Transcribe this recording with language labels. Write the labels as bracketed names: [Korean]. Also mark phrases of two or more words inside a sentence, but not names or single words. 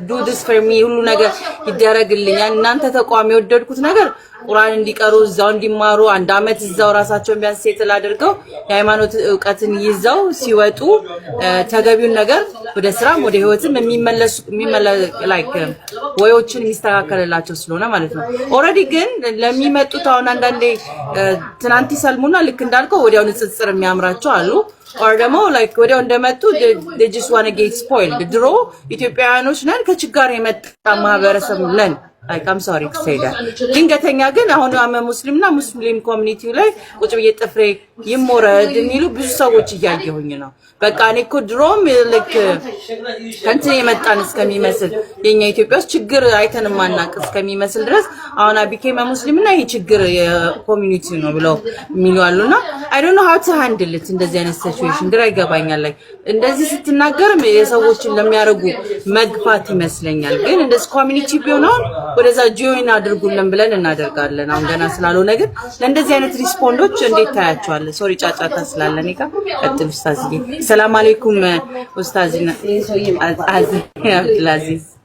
[English] do this for me [Amharic] ሁሉ ነገር ይደረግልኛል። እናንተ ተቋም የወደድኩት ነገር ቁርአን እንዲቀሩ እዛው እንዲማሩ አንድ አመት እዛው ራሳቸውን ቢያንስ ሴትል አድርገው የሃይማኖት ዕውቀትን ይዘው ሲወጡ ተገቢውን ነገር ወደ ስራም ወደ ህይወትም የሚመለሱ ላይክ ወዮችን የሚስተካከልላቸው ስለሆነ ማለት ነው። ኦልሬዲ ግን ለሚመጡት አሁን አንዳንዴ ትናንት ይሰልሙና ልክ እንዳልከው ወዲያው ንጽጽር የሚያምራቸው አሉ። or ደግሞ like ወዲያው እንደመጡ [English] they just want to get spoiled። [Amharic] ድሮ ኢትዮጵያውያኖች ነን ከችጋር የመጣ ማህበረሰብ ነን። [English] like I'm sorry to say that [Amharic] ድንገተኛ ግን አሁን ሙስሊምና ሙስሊም ኮሚኒቲው ላይ ቁጭ ብዬ ጥፍሬ ይሞረድ የሚሉ ብዙ ሰዎች እያየሁኝ ነው። በቃ እኔ እኮ ድሮም ልክ ከእንትን የመጣን እስከሚመስል የኛ ኢትዮጵያ ውስጥ ችግር አይተን ማናቅ እስከሚመስል ድረስ አሁን አቢኬም ሙስሊምና ይሄ ችግር የኮሚኒቲ ነው ብለው የሚሉ አሉና [English] I don't know how to handle it [Amharic] እንደዚህ አይነት ሲቹዌሽን ግራ ይገባኛል። ላይ እንደዚህ ስትናገርም የሰዎችን ለሚያረጉ መግፋት ይመስለኛል። ግን እንደዚህ ኮሚኒቲ ቢሆነው ወደዛ ጆይን አድርጉልን ብለን እናደርጋለን። አሁን ገና ስላልሆነ ግን ለእንደዚህ አይነት ሪስፖንዶች እንዴት ታያቸዋለህ? ሶሪ ጫጫታ ስላለ እኔ ጋር ቀጥል ኡስታዝዬ። [Arabic] سلام عليكم [Amharic] ኡስታዝና አብዱልአዚዝ።